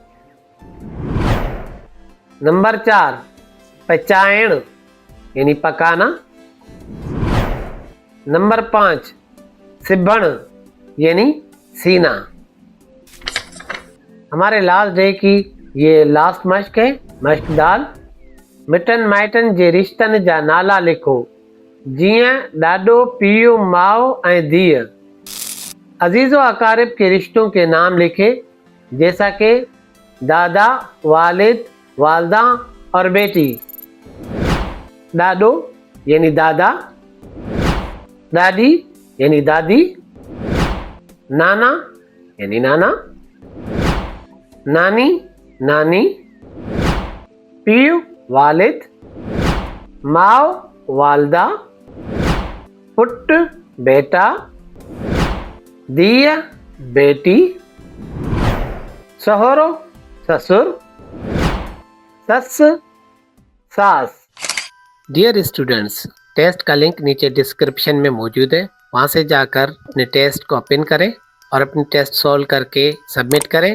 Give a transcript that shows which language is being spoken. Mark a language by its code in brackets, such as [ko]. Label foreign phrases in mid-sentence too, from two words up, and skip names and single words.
[sd] नंबर 4 पचायण [ur] یعنی پکانا. [sd] नंबर 5 सिबण [ur] یعنی سینا. ہمارے [en] last day [ur] کی یہ لاسٹ مشق ہے. مشق دال. [sd] मिटन माइटन जे रिश्तनि जा नाला लिखो, जियां ॾाॾो, पीउ, माउ ऐं धीअ। [ur] عزیز و اقارب کے رشتوں کے نام لکھے، جیسا کہ دادا، والد، والدہ اور بیٹی. [sd] ॾाॾो [ur] یعنی دادا, [sd] ॾाॾी [ur] یعنی دادی, [sd] नाना [ur] یعنی نانا, [sd] नानी नानी, पीउ वालिद, माउ वालदा, पुट बेटा, धीअ बेटी, सहुरो ससुर, सस सास। [en] dear students, [ur] ٹیسٹ کا لنک نیچے ڈسکرپشن میں موجود ہے. وہاں سے جا کر اپنے ٹیسٹ کو اوپن کریں اور اپنے ٹیسٹ سالو کر کے سبمٹ کریں.